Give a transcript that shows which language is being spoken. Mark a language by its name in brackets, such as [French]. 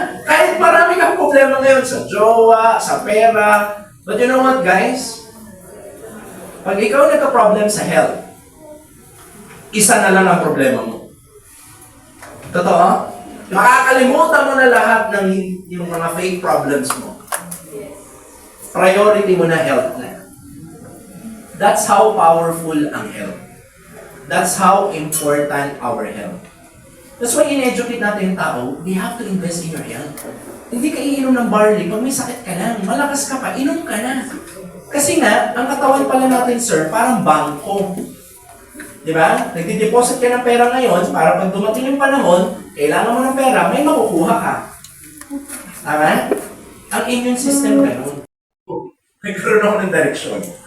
[Filipino] Kahit marami kang problema ngayon sa jowa, sa pera, [English] but you know what, guys? [Filipino] Pag ikaw nagka-problem sa health, isa na lang ang problema mo. Totoo? Makakalimutan mo na lahat ng yung mga fake problems mo. Priority mo na health na. [English] That's how powerful ang health. That's how important our health. That's why [Filipino] in-educate natin yung tao, [English] they have to invest in your health. [Filipino] Hindi ka iinom ng barley, pag may sakit ka lang, malakas ka pa, inom ka na. Kasi nga, ang katawan pala natin, sir, parang bangko. Di ba? Nagdi-deposit ka ng pera ngayon, para pag dumating yung panahon, kailangan mo ng pera, may makukuha ka. Tama? Ang immune system ganun. Nagkaroon ako ng direksyon.